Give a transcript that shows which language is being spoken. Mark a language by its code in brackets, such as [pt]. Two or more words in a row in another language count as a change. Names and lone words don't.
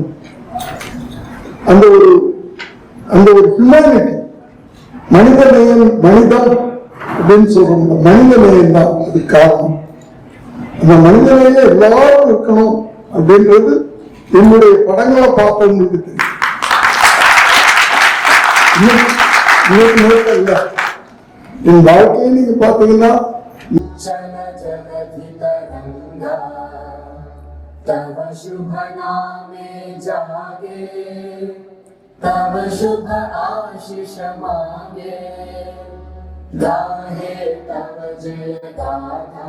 [ta] அந்த ஒரு ஹியூமனிட்டி, மனிதநேயம், மனிதம் அப்படின்னு சொல்றோம், மனிதநேயம் தான் அது காரணம். அந்த மனிதநேயம் எல்லாரும் இருக்கணும் அப்படின்றது என்னுடைய படங்களை பார்த்தவங்களுக்கு தெரியும். இன்னைக்கு இல்ல, என் வாழ்க்கையை நீங்க பாத்தீங்கன்னா [bn] তব শুভ নামে জাগে, তব শুভ আশিস মাগে, গাহে তব জয় গাথা।